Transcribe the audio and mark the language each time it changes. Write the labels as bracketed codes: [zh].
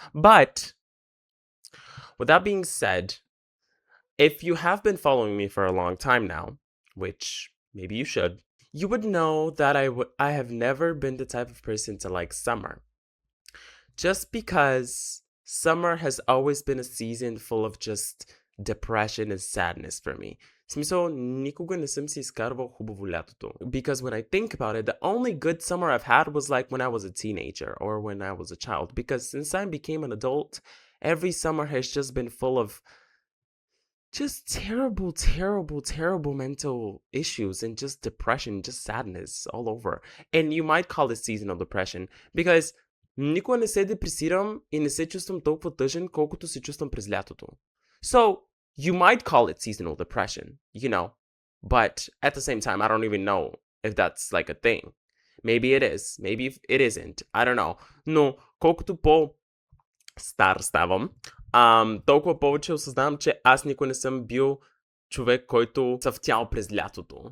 [en] But with that being said, if you have been following me for a long time now, which maybe you should, you would know that I have never been the type of person to like summer. Just because summer has always been a season full of just depression and sadness for me. [bg] В смисъл, никога не съм си изкарвал хубаво лятото. [en] Because when I think about it, the only good summer I've had was like when I was a teenager or when I was a child. Because since I became an adult, every summer has just been full of just terrible mental issues and just depression, just sadness all over. And you might call it seasonal depression because [bg] никога не се депресирам и не се чувствам толкова тъжен, колкото се чувствам през лятото. [en] So, you might call it seasonal depression, but at the same time, I don't even know if that's like a thing. Maybe it is, maybe it isn't, I don't know. [bg] Но колкото по-стар ставам, толкова повече осъзнавам, че аз никой не съм бил човек, който цъфтял през лятото.